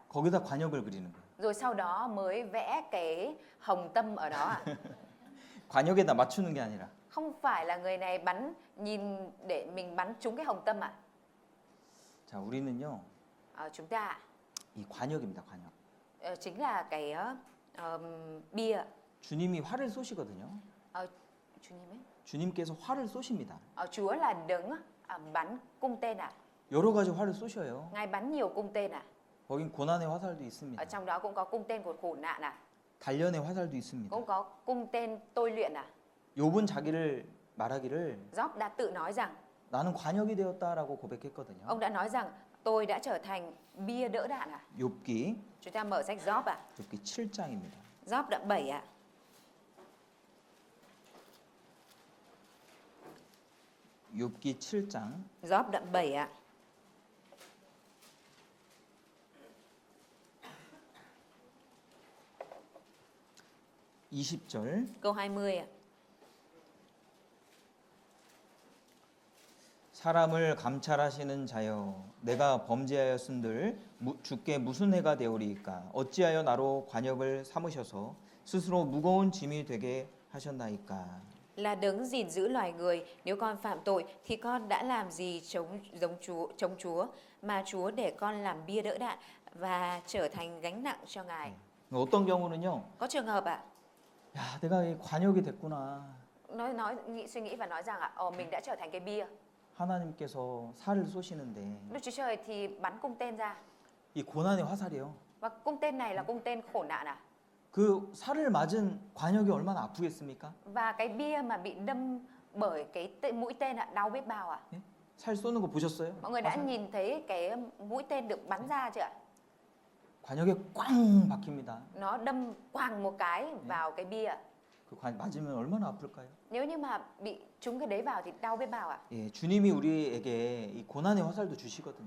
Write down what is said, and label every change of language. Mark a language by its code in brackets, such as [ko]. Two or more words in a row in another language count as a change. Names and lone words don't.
[ko] 거기다 관역을 그리는 거예요. [vi] Rồi sau đó mới vẽ cái hồng tâm ở đó ạ. [ko] 관역에다 맞추는 게 아니라. [vi] Không phải là người này bắn nhìn để mình bắn trúng cái hồng tâm ạ. [ko] 자, 우리는요 [vi] Chúng ta [ko] 이 관역입니다. 관역. [vi] chính là cái bia. [ko] 주님이 활을 쏘시거든요. [vi] 주님 ấy. [ko] 주님께서 활을 쏘십니다. [vi] Chúa là đấng bắn cung tên ạ. [ko] 여러 가지 활을 쏘셔요. [vi] Ngài bắn nhiều cung tên ạ. [ko] 거긴 고난의 화살도 있습니다. [vi] Ở trong đó cũng có cung tên của khổ nạn ạ. [ko] 단련의 화살도 있습니다. [vi] Cũng có cung tên tôi luyện ạ. [ko] 욥은 자기를 말하기를 [vi] Job đã tự nói rằng, [ko] 나는 관역이 되었다라고 고백했거든요. [vi] ông đã nói rằng tôi đã trở thành bia đỡ đạn ạ. [ko] 욥기 [vi] Chúng ta mở sách Job ạ. [ko] 욥기 7장입니다. [vi] Job đoạn 7 ạ. [ko] 욥기 7장 [vi] Job đoạn 7 ạ. [ko] 20절 [vi] Câu 20 ạ. [ko] 사람을 감찰하시는 자여 내가 범죄하였은들 주께 무슨 해가 되오리이까 어찌하여 나로 관역을 삼으셔서 스스로 무거운 짐이 되게 하셨나이까. [vi] Là đấng gìn giữ loài người, nếu con phạm tội thì con đã làm gì chống Chúa mà Chúa để con làm bia đỡ đạn và trở thành gánh nặng cho Ngài. [ko] 어떤 경우는요. [vi] Có trường hợp ạ, [ko] 야, 내가 이 관역이 됐구나. [vi] suy nghĩ và nói rằng ạ, mình đã trở thành cái bia. [ko] 하나님께서 살을 쏘시는데 [vi] Đức Chúa Trời thì bắn cung tên ra. [ko] 이 고난의 화살이요. [vi] Và cung tên này là cung tên khổ nạn à? [ko] 그 살을 맞은 관역이 얼마나 아프겠습니까? [vi] Và cái bia mà bị đâm bởi cái mũi tên ạ, đau biết bao ạ? [ko] 예? 살 쏘는 거 보셨어요? [vi] Mọi người đã [ko] 화살? [vi] nhìn thấy cái mũi tên được bắn ra chưa ạ? [ko] 관역에 꽝 박힙니다. [vi] Nó đâm quàng một cái vào cái bia. [ko] 그 맞으면 얼마나 아플까요? [vi] Nếu như mà bị trúng cái đấy vào thì đau biết bao ạ? [ko] 예, 주님이 우리에게 이 고난의 화살도 주시거든요.